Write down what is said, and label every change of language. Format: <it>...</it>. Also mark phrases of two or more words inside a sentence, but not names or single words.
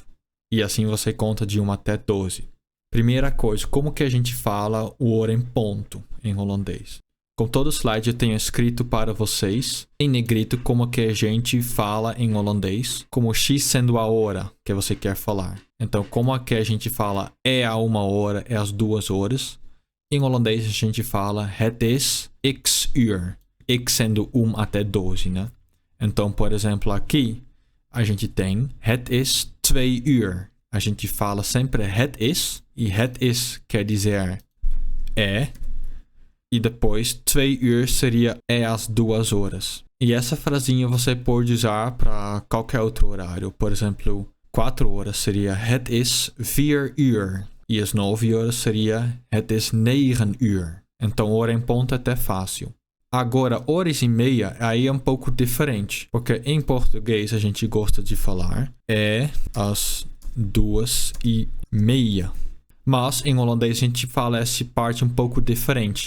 <pt>E assim você conta de 1 até 12. Primeira coisa, como que a gente fala o hora em ponto em holandês? Com todo slide eu tenho escrito para vocês em negrito como que a gente fala em holandês, como X sendo a hora que você quer falar. Então, como é que a gente fala é a 1 hora, é às 2 horas. Em holandês a gente fala</pt> <nl>het is x uur.</nl> <pt>X sendo 1 até 12, né? Então, por exemplo, aqui a gente tem</pt> <nl>het is 2 uur.</nl> <pt>A gente fala sempre</pt> <nl>het is,</nl> <pt>e</pt> <nl>het is</nl> <pt>quer dizer é, e depois 2 uur seria é às 2 horas. E essa frasinha você pode usar para qualquer outro horário. Por exemplo, 4 horas seria</pt> <nl>het is 4 uur.</nl> <pt>E às 9 horas seria</pt> <nl>het is 9 uur.</nl> <pt>Então, hora em ponto é até fácil. Agora, horas e meia, aí é um pouco diferente. Porque em português a gente gosta de falar é às 2:30. Mas em holandês a gente fala essa parte um pouco diferente.</pt>